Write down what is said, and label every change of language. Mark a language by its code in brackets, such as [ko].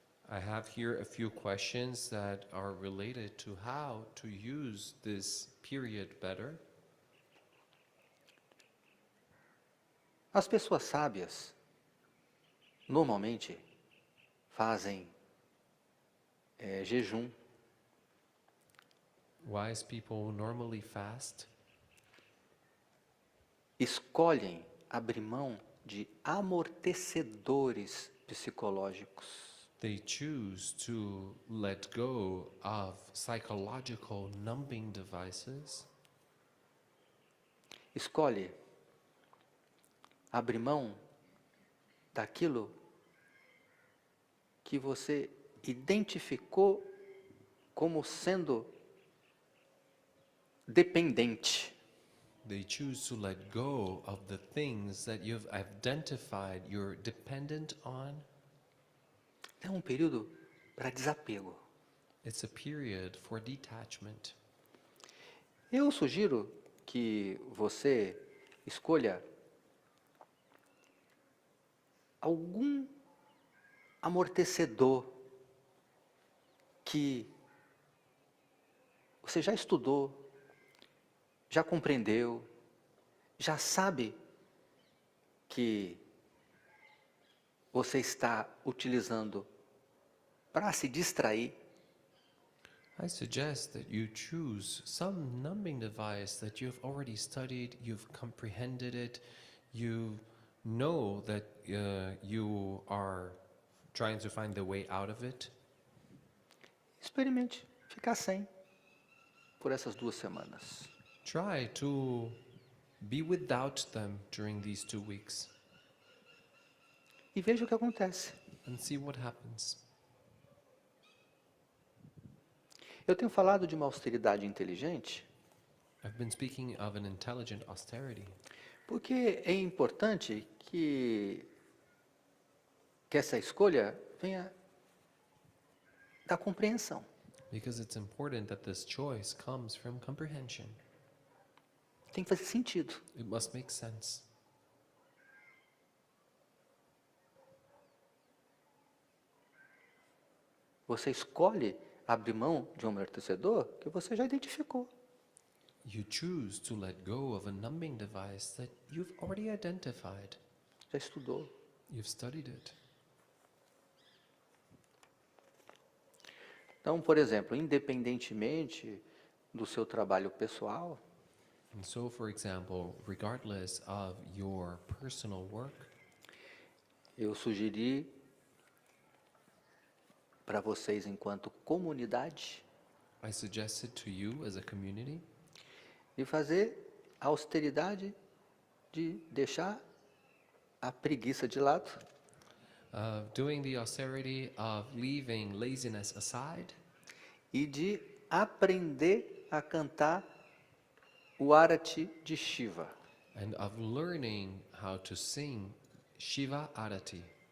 [en] I have here a few questions that are related to how to use this period better. [pt] As pessoas sábias normalmente fazem jejum, [en] Wise people normally fast. [pt] escolhem abrir mão de amortecedores psicológicos. [en] They choose to let go of psychological numbing devices. [pt] Escolhe abrir mão daquilo que você identificou como sendo dependente. [en] They choose to let go of the things that you've identified you're dependent on. [pt] É um período para desapego. [en] It's a period for detachment. [pt] Eu sugiro que você escolha algum amortecedor que você já estudou, já compreendeu, já sabe que você está utilizando para se distrair. [en] I suggest that you choose some numbing device that you've already studied, you've comprehended it, you know that you are trying to find the way out of it. [pt] Experimente ficar sem por essas 2 semanas. [en] Try to be without them during these 2 weeks [pt] E veja o que acontece. [en] and see what happens. [pt] Eu tenho falado de uma austeridade inteligente [en] I've been speaking of an intelligent austerity [pt] porque é importante que essa escolha venha da compreensão. [en] because it's important that this choice comes from comprehension. [pt] Tem que fazer sentido. [en] It must make sense. [pt] Você escolhe abrir mão de um amortecedor que você já identificou. [en] You choose to let go of a numbing device that you've already identified. [pt] Já estudou. [en] You've studied it. [pt] Então, por exemplo, independentemente do seu trabalho pessoal, [en] And so, for example, regardless of your personal work, [pt] eu sugeri para vocês, enquanto comunidade, [en] I suggested to you as a community [pt] de fazer a austeridade de deixar a preguiça de lado [en] doing the austerity of leaving laziness aside [pt] e de aprender a cantar o Arati de Shiva. [en] and of learning how to sing Shiva Arati.